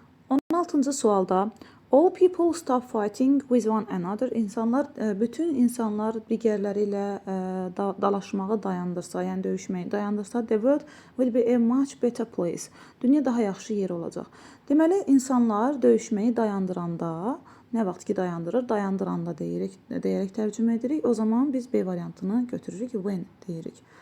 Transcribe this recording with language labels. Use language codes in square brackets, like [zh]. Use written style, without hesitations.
[az] 16-cı sualda [en] all people stop fighting with one another. [az] Bütün insanlar digərləri ilə dalaşmağı dayandırsa, yəni döyüşməyi dayandırsa, [en] the world will be a much better place. [az] Dünya daha yaxşı yer olacaq. Deməli, insanlar döyüşməyi dayandıranda, nə vaxt ki dayandırır, dayandıranda deyərək tərcümə edirik. O zaman biz B variantını götürürük, when deyirik.